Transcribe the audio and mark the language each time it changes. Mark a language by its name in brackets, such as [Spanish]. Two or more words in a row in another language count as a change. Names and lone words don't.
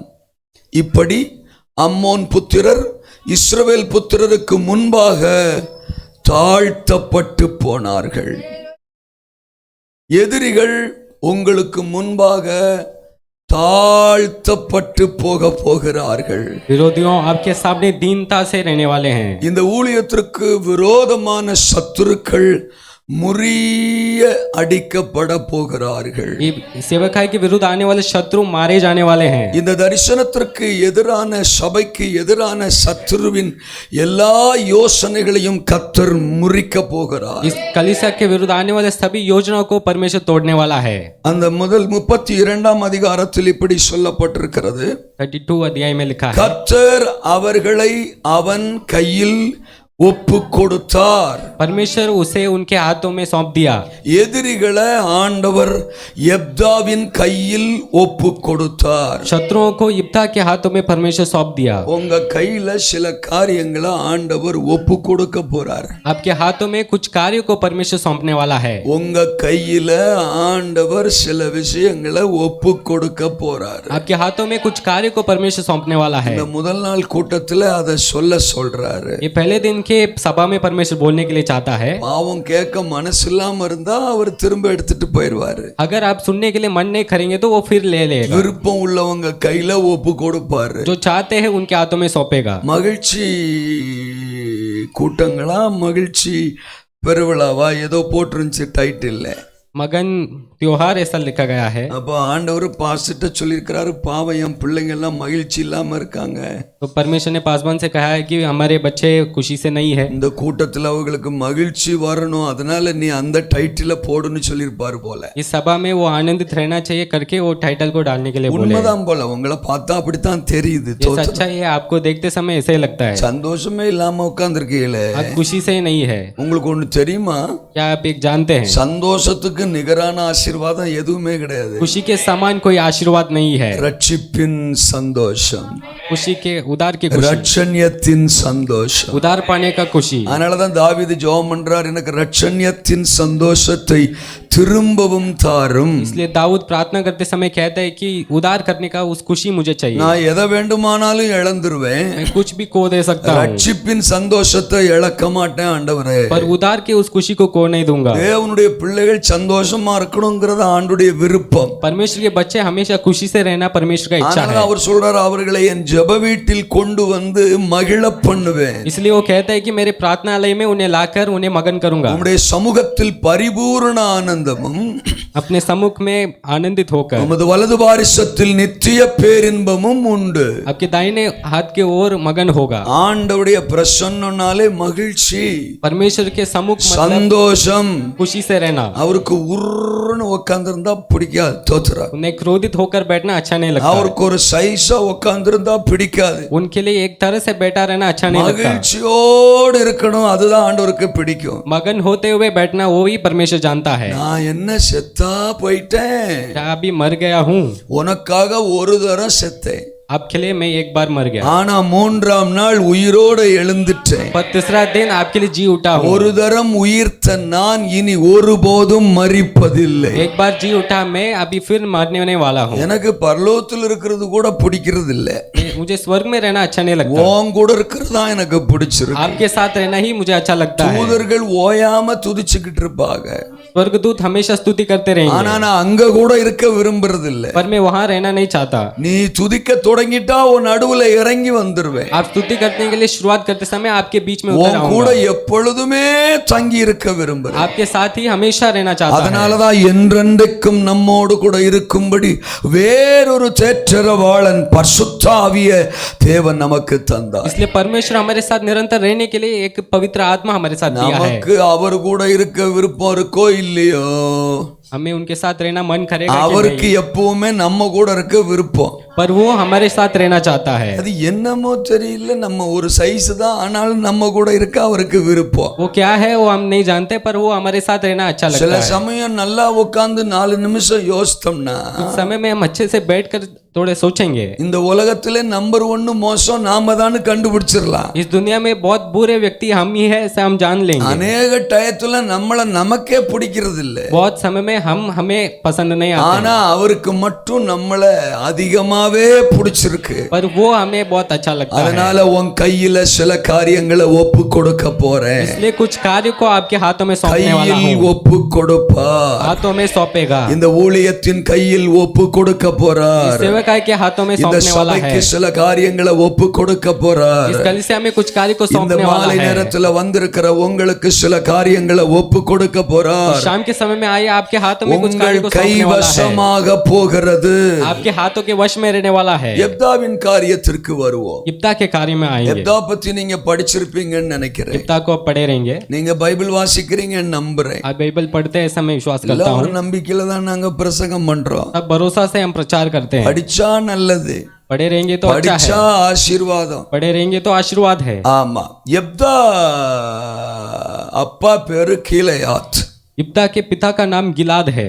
[Tamil] இப்படி அம்மோன் புத்திரர் இஸ்ரவேல் புத்திரருக்கு முன்பாக தாழ்த்தப்பட்டு போனார்கள். எதிரிகள் உங்களுக்கு முன்பாக தாழ்த்தப்பட்டு போகிறார்கள். [Hindi] विरोधियों आपके सामने दीनता से रहने वाले हैं. [Tamil] இந்த ஊழியத்திற்கு விரோதமான சத்துருக்கள் முறிய அடிக்கப்பட போகிறார்கள். [Hindi] सेवकाई के विरुद्ध आने वाले शत्रु मारे जाने वाले हैं. [Tamil] இந்த தரிசனத்திற்கு எதிரான சபைக்கு எதிரான சத்துருவின் எல்லா யோசனைகளையும் கர்த்தர் முறிக்க போகிறார். [Hindi] इस कलीसिया के विरुद्ध आने वाले सभी योजनाओं को परमेश्वर तोड़ने वाला है. [Tamil] அந்த முதல் 32ஆம் அதிகாரத்தில் இப்படி சொல்லப்பட்டிருக்கிறது. [Hindi] 32 अध्याय में लिखा है, [Tamil] கர்த்தர் அவர்களை அவன் கையில் ஒப்பு கொடுத்தார். [Hindi] परमेश्वर उसे उनके हाथों में सौंप दिया. [Tamil] எதிரிகளை ஆண்டவர் யெப்தாவின் கையில் ஒப்பு கொடுத்தார். [Hindi] शत्रुओं को यिप्ता के हाथों में परमेश्वर सौंप दिया. [Tamil] உங்க கையில சில காரியங்களை ஆண்டவர் ஒப்பு கொடுக்க போறார். [Hindi] आपके हाथों में कुछ कार्यों को परमेश्वर सौंपने वाला है. [Tamil] உங்க கையில ஆண்டவர் சில விஷயங்களை ஒப்பு கொடுக்க போறார். [Hindi] आपके हाथों में कुछ कार्यों को परमेश्वर सौंपने वाला है. [Tamil] இந்த முதல் நாள் கூட்டத்துல அதை சொல்றாரு. [Hindi] ये पहले दिन के सभा में परमेश्वर बोलने के लिए चाहता है. [Tamil] பாவம் கேட்க மனசு இல்லாம இருந்தா அவர் திரும்ப எடுத்துட்டு போயிடுவாரு. [Hindi] अगर आप सुनने के लिए मन नहीं करेंगे तो वो फिर ले लेगा. [Tamil] விருப்பம் உள்ளவங்க கையில ஒப்பு கொடுப்பாரு. [Hindi] जो चाहते हैं उनके हाथों में सौंपेगा. [Tamil] மகிழ்ச்சி கூட்டங்களா மகிழ்ச்சி பெருவிழாவா ஏதோ போட்டிருந்துச்சு டைட்டில். [Hindi] मगन त्योहार ऐसा लिखा गया है। [Tamil] அப்போ ஆண்டவர் பாஸ்டர்ட்ட சொல்லியிருக்கிறாரு, பாவம் என் பிள்ளைங்க எல்லாம் மகிழ்ச்சி இல்லாம இருக்காங்க, [Hindi] तो परमेश्वर ने पासवान से कहा है कि हमारे बच्चे खुशी से नहीं है, [Tamil] இந்த கூட்டத்தில் அவங்களுக்கு மகிழ்ச்சி வரணும், அதனால நீ அந்த டைட்டில போடுன்னு சொல்லியிருப்பாரு போல. [Hindi] इस सभा में वो आनंदित रहना चाहिए करके वो टाइटल को डालने के लिए बोले। [Tamil] உண்மைதான் போல, உங்களை பார்த்தா அப்படித்தான் தெரியுது. [Hindi] ये सच्चाई है, आपको देखते समय ऐसे ही लगता है। [Tamil] சந்தோஷமே இல்லாம உட்கார்ந்துருக்கீங்களே, [Hindi] आप खुशी से नहीं है। [Tamil] உங்களுக்கு ஒண்ணு தெரியுமா? [Hindi] क्या आप एक जानते हैं, [Tamil] சந்தோஷத்துக்கு நிகரான ஆசீர்வாதம் எதுவுமே கிடையாது. [Hindi] खुशी के समान कोई आशीर्वाद नहीं है। [Tamil] ரட்சிப்பின் சந்தோஷம், [Hindi] खुशी के उदार की खुशी, [Tamil] ரட்சண்யத்தின் சந்தோஷம். [Hindi] उदार पाने का खुशी। [Tamil] அதனாலதான் தாவீது ஜெபம் பண்றார், எனக்கு ரட்சண்யத்தின் சந்தோஷத்தை திரும்பவும் தாரும். [Hindi] इसलिए दाऊद प्रार्थना करते समय कहता है कि उदार करने का उस खुशी मुझे चाहिए। [Tamil] நான் எதை வேண்டுமானாலும் இழந்துருவேன், [Hindi] मैं कुछ भी खो दे सकता हूँ, [Tamil] ரட்சிப்பின் சந்தோஷத்தை இழக்க மாட்டேன் ஆண்டவரே. [Hindi] पर उदार के उस खुशी को खो नहीं दूंगा। [Tamil] தேவனுடைய பிள்ளைகள் சந்தோஷமா இருக்கணுங்கிறது ஆண்டுடைய விருப்பம். [Hindi] परमेश्वर के बच्चे हमेशा खुशी से रहना परमेश्वर का इच्छा है। [Tamil] அவர் சொல்றார், அவர்களை என் ஜெப வீட்டில் கொண்டு வந்து மகிழ பண்ணுவேன். [Hindi] इसलिए वो कहता है कि मेरे प्रार्थनालय में उन्हें लाकर उन्हें मगन करूंगा। [Tamil] உம்முடைய சமூகத்தில் பரிபூரண ஆனந்தமும், [Hindi] अपने सम्मुख में आनंदित होकर [Tamil] உமது வலது பாரிசத்தில் நித்திய பேரின்பமும் உண்டு. [Hindi] आपके दाहिने हाथ के ओर मगन होगा। [Tamil] ஆண்டவருடைய பிரசன்னனாலே மகிழ்ச்சி, [Hindi] परमेश्वर के सम्मुख मतलब [Tamil] சந்தோஷம். [Hindi] खुशी से रहना। [Tamil] அவருக்கு உருன்னு உட்கார்ந்திருந்தா பிடிக்காது, தோத்துறா. [Hindi] उन्हें क्रोधित होकर बैठना अच्छा नहीं लगता। [Tamil] அவருக்கு ஒரு சைஸா உட்கார்ந்திருந்தா பிடிக்காது. [Hindi] उनके लिए एक तरह से बैठा रहना अच्छा नहीं लगता। [Tamil] மகிழ்ச்சியோடு இருக்கணும், அதுதான் ஆண்டவருக்கு பிடிக்கும். [Hindi] मगन होते हुए बैठना वो ही परमेश्वर जानता है। [Tamil] நான் என்ன செத்தா போயிட்டேன், [Hindi] क्या अभी मर गया हूँ, [Tamil] உனக்காக ஒரு தரம் செத்தேன், [Hindi] आपके लिए मैं एक बार मर गया, [Tamil] ஆனா மூன்றாம் நாள் உயிரோடு எழுந்துட்டேன். [Hindi] पर तीसरा दिन आपके लिए जी उठा हूँ। [Tamil] ஒரு தரம் உயிர்த்த நான் இனி ஒருபோதும் மரிப்பதில்லை. [Hindi] एक बार जी उठा, मैं अभी फिर मरने वाला हूँ। [Tamil] எனக்கு பரலோகத்தில் இருக்கிறது கூட பிடிக்கிறது இல்ல, [Hindi] मुझे स्वर्ग में रहना अच्छा नहीं लगता, [Tamil] உன் கூட இருக்கிறது தான் எனக்கு பிடிச்சிருக்கு. [Hindi] आपके साथ रहना ही मुझे अच्छा लगता है। [Tamil] தூதர்கள் ஓயாம துதிச்சுக்கிட்டு இருப்பாங்க, [Hindi] स्वर्गदूत हमेशा स्तुति करते [Tamil] ஆனா [Hindi] रहेंगे, [Tamil] நான் அங்க கூட இருக்க விரும்புறது இல்ல. [Hindi] पर मैं वहाँ रहना नहीं चाहता। [Tamil] நீ துதிக்க தொடங்கிட்டா உன் நடுவுல இறங்கி வந்துருவேன். [Hindi] आप स्तुति करने के लिए शुरुआत करते समय आपके बीच में उतर [Tamil] உன் கூட [Hindi] आऊंगा, [Tamil] எப்பொழுதுமே தங்கி இருக்க விரும்புறேன். [Hindi] आपके साथ ही हमेशा रहना चाहता है। [Tamil] அதனாலதான் என்றென்றைக்கும் நம்மோடு கூட இருக்கும்படி வேறொரு தேற்றரவாளன் பரிசுத்த ஆவிய தேவன் நமக்கு தந்தார். [Hindi] इसलिए परमेश्वर हमारे साथ निरंतर रहने के लिए एक पवित्र आत्मा हमारे साथ दिया है। [Tamil] நமக்கு அவர் கூட இருக்க விருப்பம் இருக்கோ இல்லையோ, [Hindi] हमें उनके साथ रहना मन करेगा कि [Tamil] அவருக்கு [Hindi] नहीं, [Tamil] எப்பவுமே நம்ம கூட இருக்க விருப்பம். [Hindi] पर वो हमारे साथ रहना चाहता है। [Tamil] அது என்னமோ தெரியல, நம்ம ஒரு சைஸ் தான், ஆனாலும் நம்ம கூட இருக்க அவருக்கு விருப்பம். [Hindi] वो क्या है वो हम नहीं जानते, पर वो हमारे साथ रहना अच्छा [Tamil] சில [Hindi] लगता है। [Tamil] சமயம் நல்லா உட்கார்ந்து 4 நிமிஷம் யோசித்தோம்னா, [Hindi] उस समय में हम अच्छे से बैठकर थोड़े सोचेंगे, [Tamil] இந்த உலகத்திலே நம்பர் 1 மோசம் நாம தான் கண்டுபிடிச்சிடலாம். [Hindi] इस दुनिया में बहुत बुरे व्यक्ति हम ही है, ऐसा हम जान लेंगे। [Tamil] அநேக டயத்துல நம்மள நமக்கே பிடிக்கிறது இல்ல, [Hindi] बहुत समय में हम हमें पसंद नहीं आते, [Tamil] ஆனா அவருக்கு மட்டும் நம்மள அதிகமாவே பிடிச்சிருக்கு. [Hindi] पर वो हमें बहुत अच्छा लगता है। [Tamil] அதனால உன் கையில சில காரியங்களை ஒப்பு கொடுக்க போறேன். [Hindi] इसलिए कुछ कार्य को आपके हाथों में सौंपने वाला [Tamil] கையில் [Hindi] हूँ, [Tamil] ஒப்பு கொடுப்பா. [Hindi] हाथों में सौंपेगा। [Tamil] இந்த ஊழியத்தின் கையில் ஒப்பு கொடுக்க போறார். [Hindi] सेवकाई के हाथों में [Tamil] இந்த [Hindi] सौंपने वाला है। [Tamil] சபைக்கு சில காரியங்களை ஒப்பு கொடுக்க போறார். [Hindi] इस कलीसिया में कुछ कार्य को [Tamil] இந்த [Hindi] सौंपने वाला [Tamil] மாலை [Hindi] है। [Tamil] நேரத்துல வந்திருக்கிற உங்களுக்கு சில காரியங்களை ஒப்பு கொடுக்க போறார். [Hindi] शाम के समय में आए, आपके हाथों में कुछ कार्य [Tamil] உங்கள் [Hindi] को सौंपने वाला है, [Tamil] கைவசமாக போகிறது. [Hindi] आपके हाथों के वश में रहने वाला है। [Tamil] எப்தாவின் காரியத்திற்கு வருவோம். [Hindi] इब्ता के कार्य में आएंगे। [Tamil] எப்தா பத்தி நீங்க படிச்சிருப்பீங்கன்னு நினைக்கிறேன். [Hindi] इब्ता को आप पढ़े रहेंगे, [Tamil] நீங்க பைபிள் வாசிக்கிறீங்கன்னு நம்புறேன். [Hindi] आप बाइबल पढ़ते हैं, ऐसा मैं विश्वास करता [Tamil] எல்லாம் [Hindi] हूँ। [Tamil] ஒரு நம்பிக்கையில தான் நாங்க பிரசங்கம் பண்றோம். [Hindi] अब भरोसा से हम प्रचार करते हैं। [Tamil] படிச்சா நல்லது, [Hindi] पढ़े रहेंगे तो अच्छा है, [Tamil] படிச்சா ஆசீர்வாதம். [Hindi] पढ़े रहेंगे तो आशीर्वाद है। [Tamil] ஆமா, எப்தா அப்பா பேரு கீலேயாத். [Hindi] इब्ता के पिता का नाम गिलाद है।